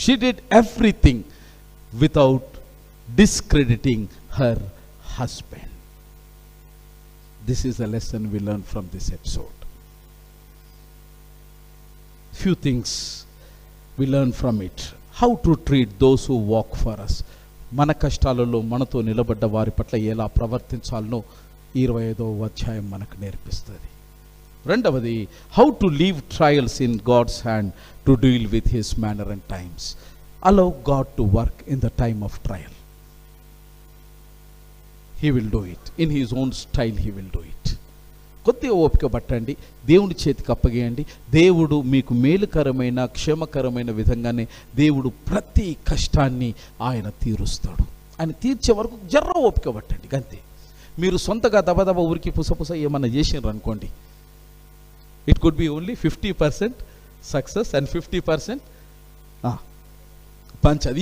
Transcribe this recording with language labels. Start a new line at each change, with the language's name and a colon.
English: She did everything without discrediting her husband. This is a lesson we learn from this episode. Few things we learn from it. How to treat those who walk for us.
Telugu: మన కష్టాలలో మనతో నిలబడ్డ వారి పట్ల ఎలా ప్రవర్తించాలనో 25వ అధ్యాయం మనకు నేర్పిస్తుంది.
English: రెండవది, how to leave trials in God's hand to deal with his manner and times. Allow God to work in the time of trial. He will do it in his own style. He will do it.
Telugu: కొద్దిగా ఓపిక పట్టండి, దేవుని చేతికి అప్పగేయండి. దేవుడు మీకు మేలుకరమైన క్షేమకరమైన విధంగానే దేవుడు ప్రతి కష్టాన్ని ఆయన తీరుస్తాడు. ఆయన తీర్చే వరకు జర్ర ఓపిక పట్టండి అంతే. మీరు సొంతగా దబదబ ఊరికి పుసపుస ఏమన్నా చేసినారు అనుకోండి,
English: it could be only 50% success
Telugu: and 50% పంచాది.